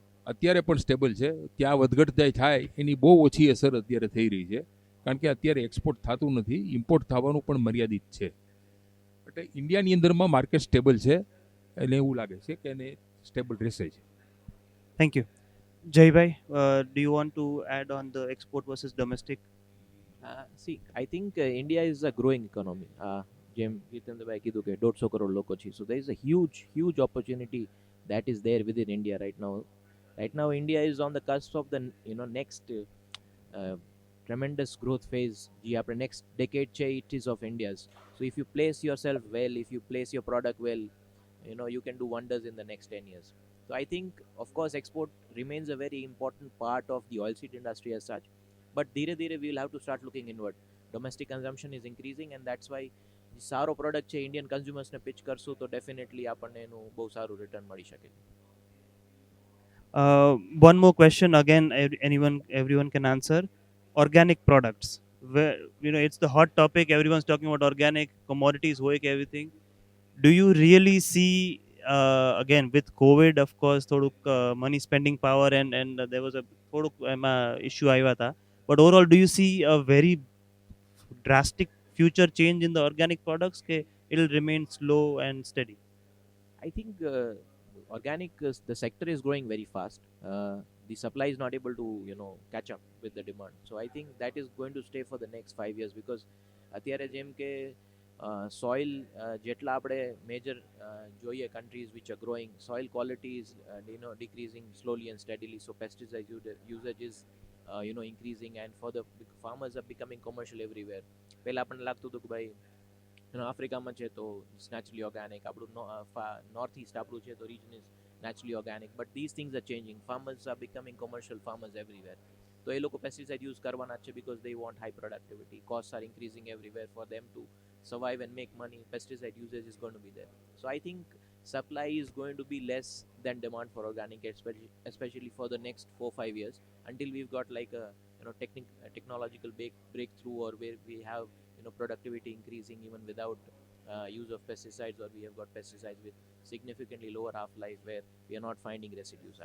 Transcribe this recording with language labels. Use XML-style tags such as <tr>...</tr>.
<gu>અત્યારે પણ સ્ટેબલ છે. ત્યાં વધઘટ થાય એની બહુ ઓછી અસર અત્યારે થઈ રહી છે, કારણ કે અત્યારે એક્સપોર્ટ થતું નથી, ઇમ્પોર્ટ થવાનું પણ મર્યાદિત છે. એટલે ઇન્ડિયાની અંદરમાં માર્કેટ સ્ટેબલ છે, એટલે એવું લાગે છે કે એને સ્ટેબલ રહેશે જ.</gu> <en>Thank you.</en> <gu>Jaybhai,</gu> <en>do you want to add on the export versus domestic? See, I think India is a growing economy.</en> <gu>જેમ જીતેન્દ્રભાઈ કીધું કે 150 કરોડ લોકો છે,</gu> <en>so there is a huge opportunity that is there within India right now. Right now, India is on the cusp of the next tremendous growth phase.</en> <gu>જે આપણે</gu> <en>next decade છે, it is of India's. So if you place yourself well, if you place your product well, you can do wonders in the next 10 years. So I think, of course, export remains a very important part of the oilseed industry as such. But</en> <gu>ધીરે ધીરે</gu> <en>we will have to start looking inward. Domestic consumption is increasing, and that's why</en> <gu>સારો product છે Indian કન્ઝ્યુમર્સને pitch કરશું તો definitely આપણને એનું બહુ સારું રિટર્ન મળી શકે.</gu> <en>One more question again, everyone can answer. Organic products, where it's the hot topic, everyone's talking about organic commodities, everything. Do you really see again with COVID, of course, થોડુંક money spending power and there was a</en> <gu>થોડુંક એમાં issue આવ્યા હતા,</gu> <en>but overall do you see a very drastic future change in the organic products ke it'll remain slow and steady? I think organic the sector is growing very fast. The supply is not able to catch up with the demand, so I think that is going to stay for the next 5 years because</en> <gu>અત્યારે જેમ કે</gu> <en>soil</en> <gu>જેટલા આપણે</gu> <en>major જોઈએ countries which are growing, soil quality is decreasing slowly and steadily, so pesticide usage is increasing, and for the farmers are becoming commercial everywhere.</en> <gu>પહેલા આપણને લાગતું હતું કે ભાઈ આફ્રિકામાં છે તો</gu> <en>it's naturally organic,</en> <gu>આપણું નોર્થ ઇસ્ટ આપણું છે તો</gu> <en>Region is naturally organic, but this things are changing. Farmers are becoming commercial farmers everywhere.</en> <gu>તો એ લોકો પેસ્ટિસાઇડ યુઝ કરવાના છે</gu> <en>Because they want high productivity. Cost are increasing everywhere. For them to survive and make money, pesticide usage is going to be there. So I think supply is going to be less than demand for organic, especially for the next 4-5 years, until we've got like a technological breakthrough, or where we have productivity increasing even without use of pesticides, or we have got pesticides with significantly lower half-life where we are not finding residues.</en>